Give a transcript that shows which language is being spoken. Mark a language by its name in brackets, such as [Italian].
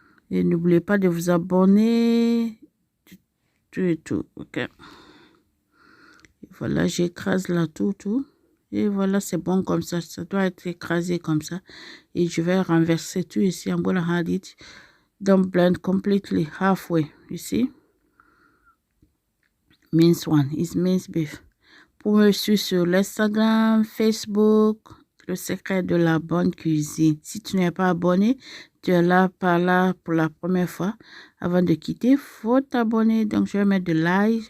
[French] Et n'oubliez pas de vous abonner. Tout et tout, ok. Et voilà, j'écrase là tout. Et voilà, c'est bon comme ça. Ça doit être écrasé comme ça. Et je vais renverser tout ici. [English] I'm gonna add it. Don't blend completely, halfway. You see? Minced one is minced beef. [French] Pour me suivre sur l'Instagram, Facebook, le secret de la bonne cuisine. Si tu n'es pas abonné, tu es là pour la première fois. Avant de quitter, il faut t'abonner. Donc, je vais mettre de l'ail.